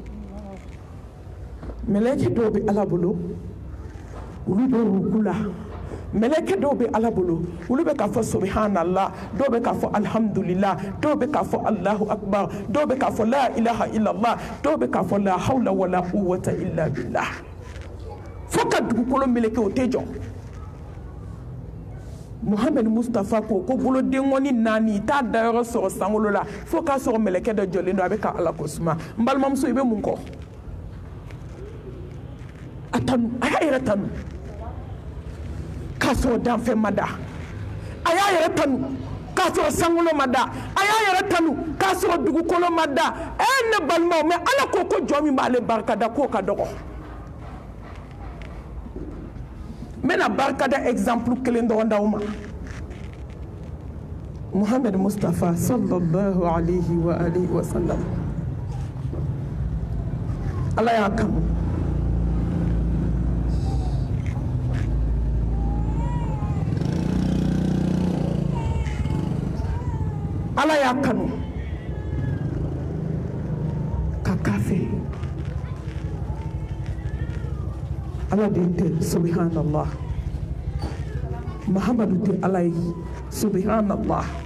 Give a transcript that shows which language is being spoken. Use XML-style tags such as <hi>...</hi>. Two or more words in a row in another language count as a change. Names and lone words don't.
<bm>mɛlɛkɛ dɔw bɛ ala bolo olu bɛ ruku la mɛlɛkɛ dɔw bɛ ala bolo olu bɛ k'a fɔ subhanallah dɔw bɛ k'a fɔ alhamdulillah dɔw bɛ k'a fɔ</bm> <ar>الله أكبر</ar> <bm>dɔw bɛ k'a fɔ</bm> <ar>لا إله إلا الله</ar> <bm>dɔw bɛ k'a fɔ</bm> <ar>لا حول ولا قوة إلا بالله</ar> <bm>fo ka dugukolo meleke o tɛ jɔ Muhammed Mustafa ko boloden ŋɔni 4 i t'a dayɔrɔ sɔrɔ sankolo la fo k'a sɔrɔ mɛlɛkɛ dɔ jɔlen don a bɛ ka ala ko suma n balimamuso i bɛ mun kɔ a tanu a y'a yɛrɛ tanu k'a sɔrɔ danfɛn ma da a y'a yɛrɛ tanu k'a sɔrɔ sankolo ma da a y'a yɛrɛ tanu k'a sɔrɔ dugukolo ma da ne balimaw mais ala ko jɔn min b'ale barikada k'o ka dɔgɔ n bɛna barikada exemple kelen dɔrɔn d'aw ma Muhammed Mustafa</bm> <ar>صلى الله عليه وآله وسلم</ar> <bm>ala y'a kanu ala y'a kanu ka k'a fɛ ala den tɛ subhanallah Muhammadu tɛ ala ye subhanallah</bm>